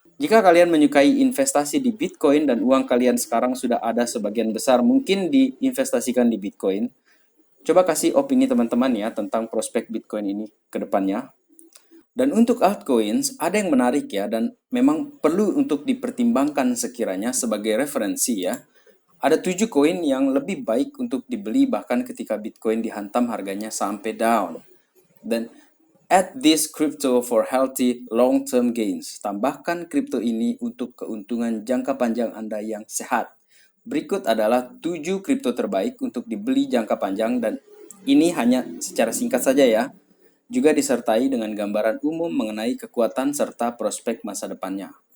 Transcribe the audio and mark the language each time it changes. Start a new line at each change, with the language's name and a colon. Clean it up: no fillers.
Indonesian: Jika kalian menyukai investasi di Bitcoin dan uang kalian sekarang sudah ada sebagian besar mungkin diinvestasikan di Bitcoin, coba kasih opini teman-teman ya tentang prospek Bitcoin ini ke depannya. Dan untuk altcoins, ada yang menarik ya, dan memang perlu untuk dipertimbangkan sekiranya sebagai referensi ya. Ada 7 koin yang lebih baik untuk dibeli bahkan ketika Bitcoin dihantam harganya sampai down.
English: Dan add this crypto for healthy long-term gains.
Indonesian: Tambahkan kripto ini untuk keuntungan jangka panjang Anda yang sehat. Berikut adalah 7 kripto terbaik untuk dibeli jangka panjang, dan ini hanya secara singkat saja ya. Juga disertai dengan gambaran umum mengenai kekuatan serta prospek masa depannya.